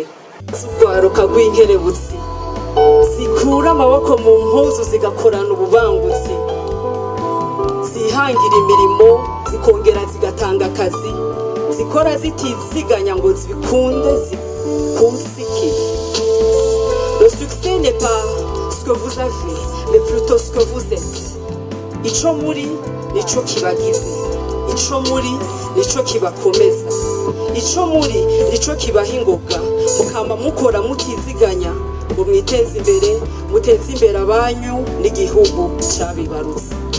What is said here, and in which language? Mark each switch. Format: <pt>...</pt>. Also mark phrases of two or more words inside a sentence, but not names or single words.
<rn>Urugwaruka rw'inkerebutsi zikura amaboko mu mpuzu zigakorana ububangutsi, zihangira imirimo, zikongera zigatanga akazi, zikora zitiziganya ngo zibikunde zikunsike.</rn> <fr>Le succès n'est pas ce que vous avez, mais plutôt ce que vous êtes.</fr> <rn>Ico muri nico kibagize, ico muri nico kibakomeza, ico muri nico kibaha ingoga, mukama mukora mutiziganya ngo mwiteze imbere, muteze imbere abanyu n'igihugu cabibarutse.</rn>